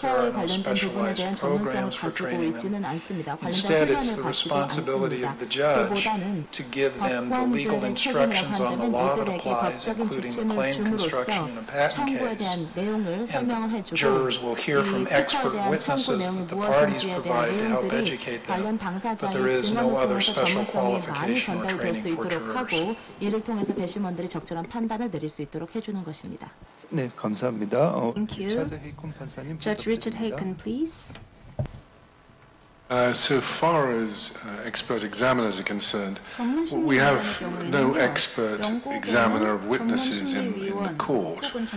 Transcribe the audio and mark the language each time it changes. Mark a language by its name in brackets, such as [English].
[English] There are no specialized programs for training them. Instead, it's the responsibility of the judge to give them the legal instructions on the law that applies, including the claim construction in a patent case. And jurors will hear from expert witnesses that the parties provide to help educate them, but there is no other special qualification or training for jurors. [Korean] 이를 통해서 배심원들이 적절한 판단을 내릴 수 있도록 해주는 것입니다. 네, 감사합니다. [English] Thank you. Judge Richard Haken, please. So far as expert examiners are concerned, we have no expert examiner of witnesses in the court.